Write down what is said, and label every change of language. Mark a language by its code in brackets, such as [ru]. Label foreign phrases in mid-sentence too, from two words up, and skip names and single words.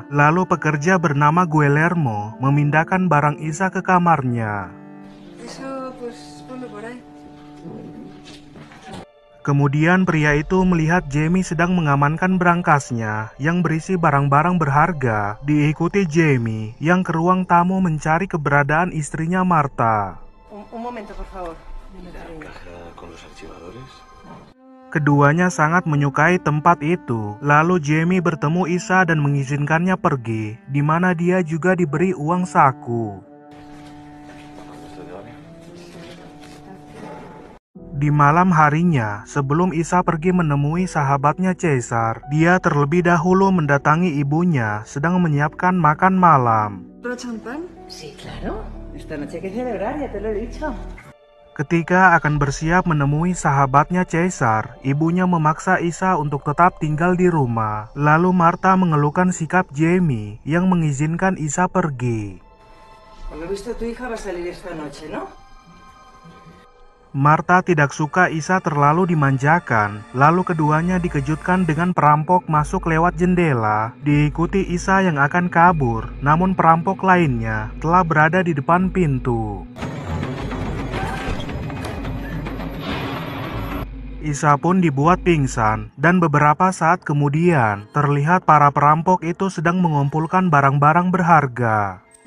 [id] Lalu pekerja bernama Guillermo memindahkan barang Isa ke kamarnya. Kemudian pria itu melihat Jamie sedang mengamankan berangkasnya yang berisi barang-barang berharga. Diikuti Jamie yang ke ruang tamu mencari keberadaan istrinya Marta. [es] Un momento, por favor. [id] Keduanya sangat menyukai tempat itu. Lalu Jamie bertemu Isa dan mengizinkannya pergi, di mana dia juga diberi uang saku. Di malam harinya, sebelum Isa pergi menemui sahabatnya Caesar, dia terlebih dahulu mendatangi ibunya sedang menyiapkan makan malam. [es] ¿Champán? Sí, claro. Esta noche hay que celebrar, ya te lo he dicho. [id] Ketika akan bersiap menemui sahabatnya Caesar, ibunya memaksa Isa untuk tetap tinggal di rumah. Lalu Marta mengeluhkan sikap Jamie yang mengizinkan Isa pergi. [es] Por lo visto tu hija va a salir esta noche, ¿no? [id] Marta tidak suka Isa terlalu dimanjakan, lalu keduanya dikejutkan dengan perampok masuk lewat jendela, diikuti Isa yang akan kabur, namun perampok lainnya telah berada di depan pintu. Isa pun dibuat pingsan, dan beberapa saat kemudian terlihat para perampok itu sedang mengumpulkan barang-barang berharga.